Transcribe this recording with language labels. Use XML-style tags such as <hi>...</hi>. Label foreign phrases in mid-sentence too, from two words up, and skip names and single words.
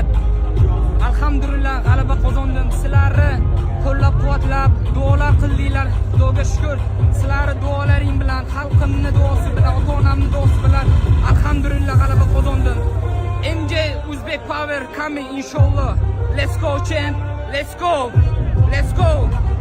<uz>Alhamdulillah g'alaba qozondim. Sizlarni qo'llab-quvvatlab duolar qildinglar. Xudoga shukr. Sizlarni duolaring bilan, xalqimning duosi bilan, ota-onamning duosi bilan alhamdulillah g'alaba qozondim.</uz> <en>MJ Uzbek Power coming inshallah. Let's go champ. Let's go. Let's go.</en>